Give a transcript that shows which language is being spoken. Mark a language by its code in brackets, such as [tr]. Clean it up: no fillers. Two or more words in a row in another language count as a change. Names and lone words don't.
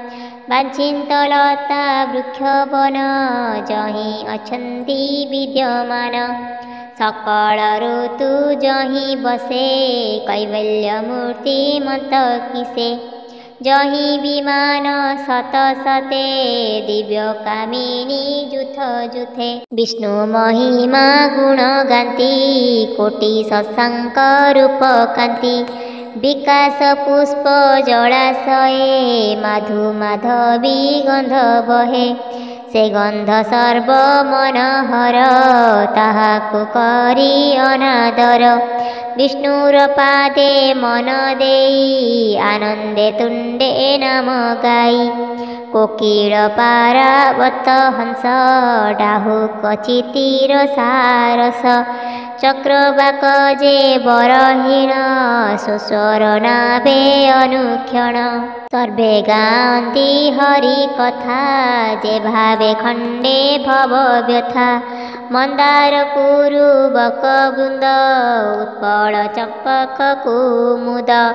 [or] ବାଞ୍ଛିତଲତା ବୃକ୍ଷବନ ଯହିଁ ଅଛନ୍ତି ବିଦ୍ୟମାନ ସକଳ ଋତୁ ଯହିଁ ବସେ କୈବଲ୍ୟ ମୂର୍ତ୍ତି ମତ କିସେ ଯହିଁ ବିମାନ ସତ ସତେ ଦିବ୍ୟ କାମିନୀ ଯୁଥ ଯୁଥେ ବିଷ୍ଣୁ ମହିମା ଗୁଣ ଗାନ୍ତି କୋଟି ଶଶାଙ୍କ ରୂପ କାନ୍ତି ବିକାଶ ପୁଷ୍ପ ଜଳାଶୟେ ମାଧୁ ମାଧବୀ ଗନ୍ଧ ବହେ ସେ ଗନ୍ଧ ସର୍ବ ମନୋହର ତାହାକୁ କରି ଅନାଦର ବିଷ୍ଣୁର ପାଦେ ମନ ଦେଇ ଆନନ୍ଦେ ତୁଣ୍ଡେ ନାମ ଗାଇ କୋକିଳ ପାରାବତ ହଂସ ଡାହୁକ ଚିତିର ସାରସ ଚକ୍ରବାକ ଯେ ବରହୀଣ ସୁସ୍ୱର ନାବେ ଅନୁକ୍ଷଣ ସର୍ବେ ଗାନ୍ତି ହରି କଥା ଯେ ଭାବେ ଖଣ୍ଡେ ଭବ ବ୍ୟଥା ମନ୍ଦାର କୁରୁବକ ବୃନ୍ଦ ଉତ୍ପଳ ଚମ୍ପକ କୁମୁଦ